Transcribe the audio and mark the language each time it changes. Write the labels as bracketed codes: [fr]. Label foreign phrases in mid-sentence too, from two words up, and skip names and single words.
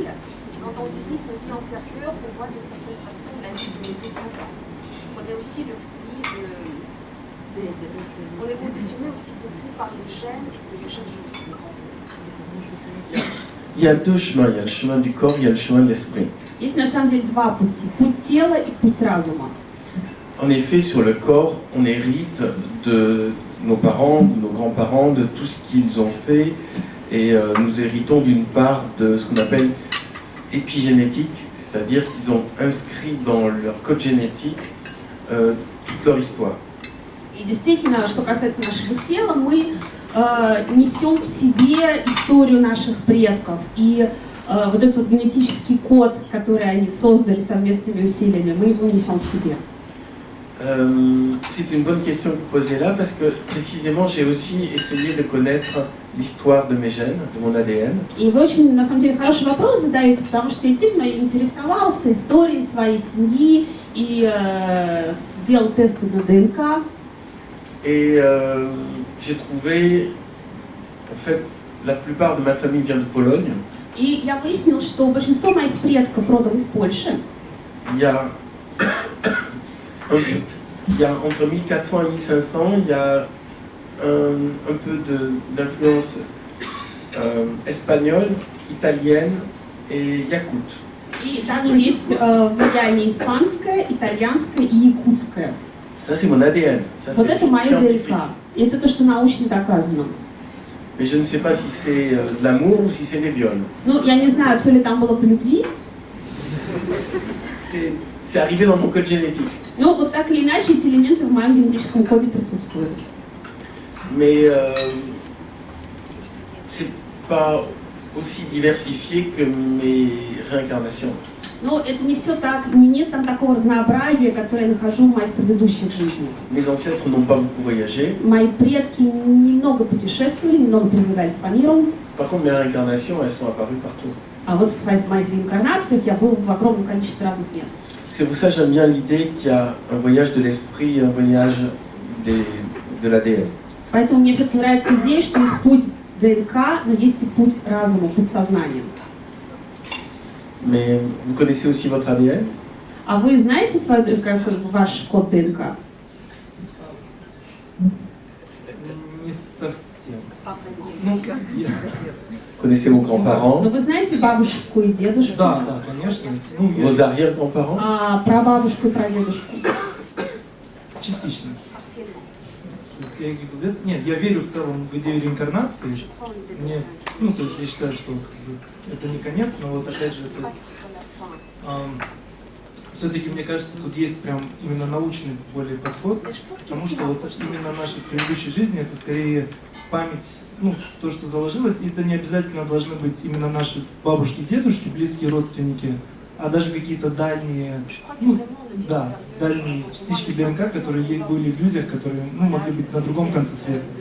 [fr] Et quand on visite nos vies antérieures, on voit de certaine façon la vie de nos descendants. On est aussi le fruit on est conditionné aussi beaucoup par les gènes, et les gènes jouent aussi un grand rôle. Il y a deux chemins, il y a le chemin du corps, il y a le chemin de l'esprit. [ru] Есть на самом деле два пути. Путь тела и путь разума. [fr] En effet, sur le corps, on hérite de nos parents, de nos grands-parents, de tout ce qu'ils ont fait, et nous héritons d'une part de ce qu'on appelle épigénétique, c'est-à-dire qu'ils ont inscrit dans leur code génétique toute leur histoire. [ru] И действительно, что касается нашего тела, мы несем в себе историю наших предков. И вот этот вот генетический код, который они создали совместными усилиями, мы его несем в себе? [fr] C'est une bonne question que vous posez là parce que précisément j'ai aussi essayé de connaître l'histoire de mes gènes, de mon ADN. [ru] И вы очень, на самом деле, хороший вопрос задаете, потому что я действительно интересовался историей своей семьи и сделал тесты на ДНК. [fr] Et j'ai trouvé, en fait, la plupart de ma famille vient de Pologne. [ru] И я выяснил, что большинство моих предков родом из Польши. [fr] Il y a entre 1400 et 1500, il y a un peu d'influence espagnole, italienne et якут. [ru] И также есть влияние испанское, итальянское и якутское. [fr] Ça, c'est mon ADN. Ça, [ru] Вот [fr] c'est [ru] это мое [fr] scientifique. [ru] ДНК. И это то, что научно доказано. [fr] Mais je ne sais pas si c'est de l'amour ou si c'est des viols. [ru] Ну, я не знаю, все ли там было по любви. [fr] C'est arrivé dans mon code génétique. [ru] Но вот так или иначе эти элементы в моем генетическом коде присутствуют. [fr] Mais c'est pas aussi diversifié que mes réincarnations. [ru] Но это не все так, нет там такого разнообразия, которое я нахожу в моих предыдущих жизнях. [fr] Mes ancêtres n'ont pas beaucoup voyagé. [ru] Мои предки немного путешествовали, немного передвигались по миру. [fr] Par contre, mes réincarnations, elles sont apparues partout. [ru] А вот в моих реинкарнациях я был в огромном количестве разных мест. [fr] C'est pour ça que j'aime bien l'idée qu'il y a un voyage de l'esprit et un voyage de l'ADN. [ru] Поэтому мне все-таки нравится идея, что есть путь ДНК, но есть и путь разума, путь сознания. [fr] Mais vous connaissez aussi votre ADN? [ru] А вы знаете ваш код ДНК? Не совсем. Ну, я... [fr] Connaissez vos grands-parents? [ru] Но вы знаете бабушку и дедушку? Да, конечно. Ну, [fr] Vos arrière-grands-parents? [ru] А прабабушку и прадедушку? Частично. Я нет, я верю в целом в идею реинкарнации. Мне, ну, то есть я считаю, что это не конец, но вот опять же, то есть, все-таки мне кажется, тут есть прям именно научный более подход, потому что вот именно наши предыдущие жизни это скорее память, ну, то, что заложилось, и это не обязательно должны быть именно наши бабушки, дедушки, близкие родственники, а даже какие-то дальние, ну, да, дальние частички ДНК, которые были в людях, которые, ну, могли быть на другом конце света.